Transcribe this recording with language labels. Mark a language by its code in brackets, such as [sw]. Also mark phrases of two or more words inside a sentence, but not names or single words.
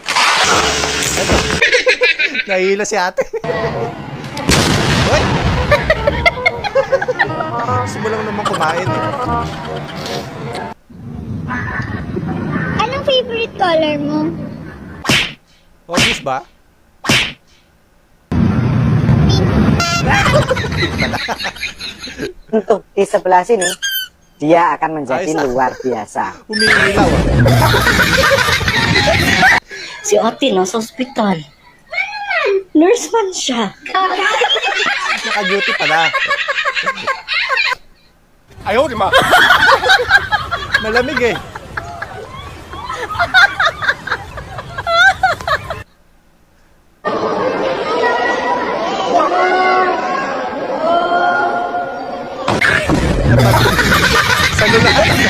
[tl] Nahihila si ate. Uy! Gusto mo lang naman kumain eh. Anong [en] favorite color [tl] mo? Obvious ba? [id] Untuk di sebelah sini, dia akan menjadi [tl] Ayos, [id] luar biasa. [tl] Umiilaw ah. Si ate nasa ospital. Nurse man siya. Naka-duty pala. Ayaw, di ba? Malamig eh. Sa lulaan.